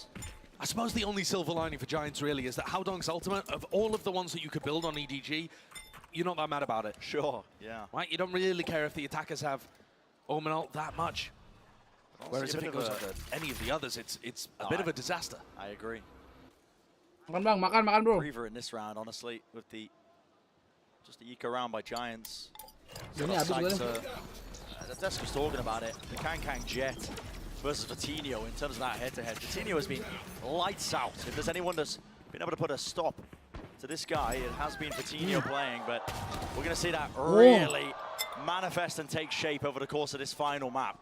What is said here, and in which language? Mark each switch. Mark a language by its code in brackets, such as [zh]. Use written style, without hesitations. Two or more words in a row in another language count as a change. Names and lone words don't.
[en] I suppose the only silver lining for Giants really is that Howdong's ultimate, of all of the ones that you could build on EDG, you're not that mad about it. Sure, yeah. Right, you don't really care if the attackers have Omen ult that much. Whereas if it goes on any of the others, it's a bit of a disaster. I agree. [id] Makan bang, makan bro. [en] Reaver in this round, honestly, with the just the eke around by Giants. [id] Ini habis gue. [en] Desk was talking about it. The Kang Jet versus Vitinho in terms of that head-to-head. Vitinho has been lights out. If there's anyone that's been able to put a stop to this guy. It has been Coutinho playing, but we're going to see that really manifest and take shape over the course of this final map.